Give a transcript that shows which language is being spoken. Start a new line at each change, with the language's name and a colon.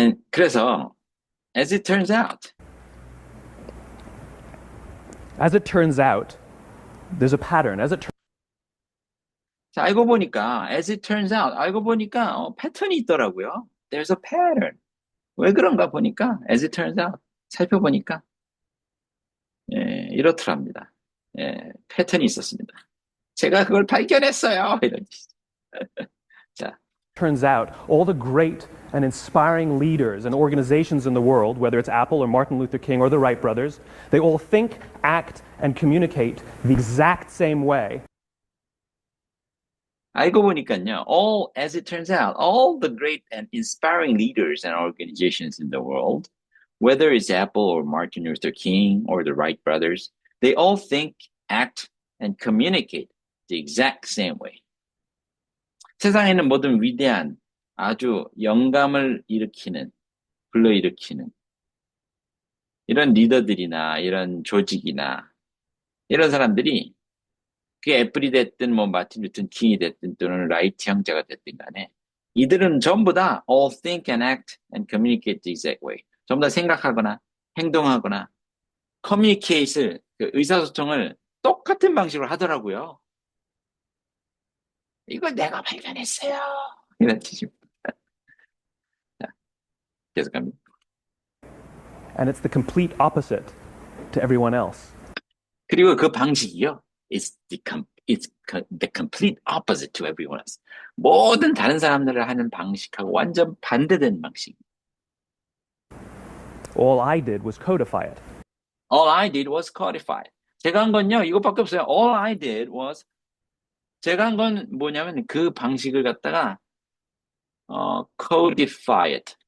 Korean: 그래서,
English: as it turns out, there's a pattern.
Korean: 자, 알고 보니까,
English: as it turns out,
Korean: 알고 보니까, 패턴이 있더라고요.
English: There's a pattern.
Korean: 왜 그런가 보니까,
English: as it turns out,
Korean: 살펴보니까, 예, 이렇더랍니다. 예, 패턴이 있었습니다. 제가 그걸 발견했어요. 이런 짓. 자,
English: Turns out all the great and inspiring leaders and organizations in the world, whether it's Apple or Martin Luther King or the Wright brothers, they all think, act, and communicate the exact same way.
Korean: 알고 보니까요,
English: as it turns out, all the great and inspiring leaders and organizations in the world, whether it's Apple or Martin Luther King or the Wright brothers, they all think, act, and communicate the exact same way.
Korean: 세상에는 모든 위대한, 아주 영감을 불러일으키는 이런 리더들이나 이런 조직이나 이런 사람들이 그게 애플이 됐든 뭐 마틴 루터 킹이 됐든 또는 라이트 형제가 됐든 간에 이들은 전부 다
English: all think and act and communicate the exact way.
Korean: 전부 다 생각하거나 행동하거나 communicate을 그 의사소통을 똑같은 방식으로 하더라고요. 이거 내가 발견했어요. 이런 뜻입니다. 자, 계속합니다.
English: And it's the complete opposite to everyone else.
Korean: 그리고 그 방식이요.
English: It's the complete opposite to everyone else.
Korean: 모든 다른 사람들을 하는 방식하고 완전 반대되는 방식.
English: All I did was codify it. All I did was codify it.
Korean: 제가 한 건요, 이것밖에 없어요.
English: All I did was,
Korean: 제가 한 건 뭐냐면 그 방식을 갖다가
English: codify it.